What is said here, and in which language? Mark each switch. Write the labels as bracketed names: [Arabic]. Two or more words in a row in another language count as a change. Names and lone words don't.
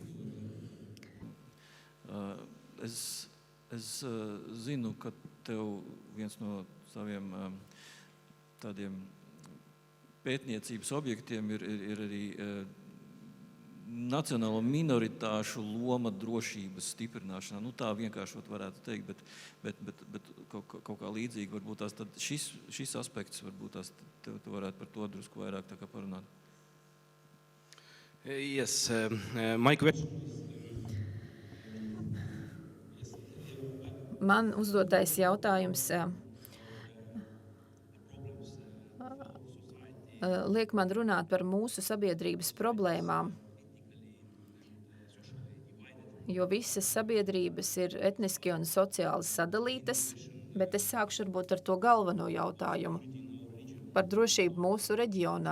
[Latvian] Es zinu, ka tev viens no saviem tādiem pētniecības objektiem ir arī nacionālo minoritāšu loma drošības stiprināšanā. Nu, tā vienkāršot varētu teikt, bet kaut kā līdzīgi varbūt tās tad šis aspekts varbūt tās tu varētu par to drusku vairāk tā kā parunāt. [English] Yes, my question. [Latvian] Man uzdotais jautājums liek man runāt par mūsu sabiedrības problēmām, jo visas sabiedrības ir etniski un sociāli sadalītas, bet es sākšu varbūt ar to galveno jautājumu par drošību mūsu reģionā.